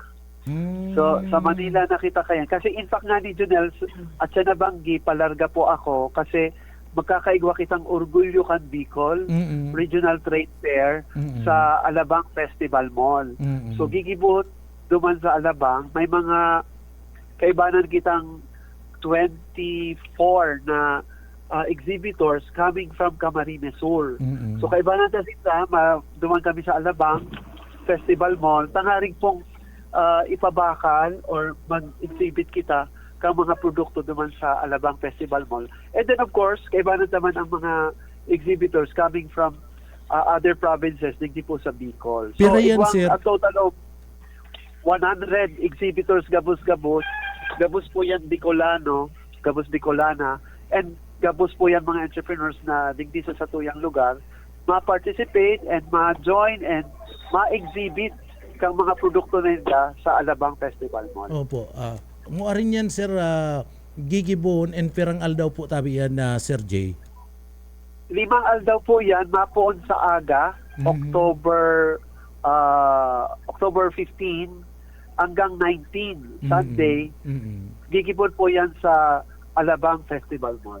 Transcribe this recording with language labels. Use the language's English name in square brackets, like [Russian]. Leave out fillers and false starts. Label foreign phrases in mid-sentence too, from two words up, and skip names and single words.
[Bikol] So, sa Manila nakita kayan. Kasi [English] in fact [Bikol] nga ni Junel, at sa nabanggi, palarga po ako kasi magkakaigwa kitang Orgulyo kan Bicol Regional Trade Fair sa Alabang Festival Mall. So, gigibuhot duman sa Alabang, may mga kaibanan kitang 24 na exhibitors [English] coming from [Bikol] Camarines Sur. So kaibanan ta sila, duman kami sa Alabang Festival Mall, tangaring pong ipabakal or mag-exhibit kita kang mga produkto duman sa Alabang Festival Mall. [English] And then of course, [Bikol] kaibanan naman ang mga exhibitors [English] coming from other provinces, [Bikol] digdi po sa Bicol. So Pero yan, sir, [English] a total of 100 exhibitors gabos-gabos. [Bikol] Gabos po yan Bicolano, gabos Bicolana, and gabos po yan mga entrepreneurs na digdi sa satuyang lugar, ma-participate and ma-join and ma-exhibit kang mga produkto nila sa Alabang Festival Mall. Opo. Muarin yan, Sir, gigibon and pirang aldaw po tabi yan na Sir J. 5 aldaw po yan, mapoon sa aga, October 15 hanggang 19, Sunday, gigibon po yan sa Alabang Festival Mall.